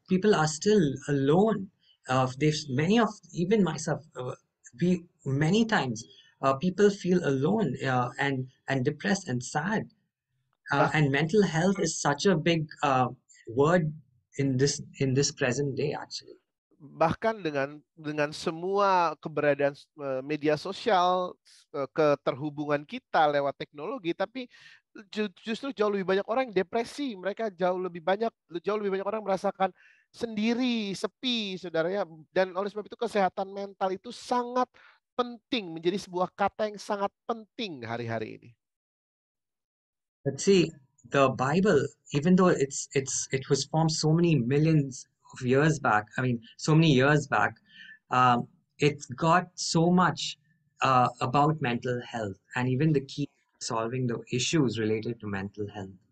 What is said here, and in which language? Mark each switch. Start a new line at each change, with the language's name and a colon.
English: People are still alone. Many of even myself, many times people feel alone and depressed and sad. And mental health is such a big word in this present day, actually.
Indonesian: Bahkan dengan semua keberadaan media sosial, keterhubungan kita lewat teknologi, tapi justru jauh lebih banyak orang yang depresi. Mereka jauh lebih banyak orang merasakan sendiri, sepi, saudara ya. Dan oleh sebab itu kesehatan mental itu sangat penting, menjadi sebuah kata yang sangat penting hari-hari ini.
English: But see, the Bible, even though it was formed so many millions of years back, so many years back, it's got so much about mental health and even the key to solving the issues related to mental health.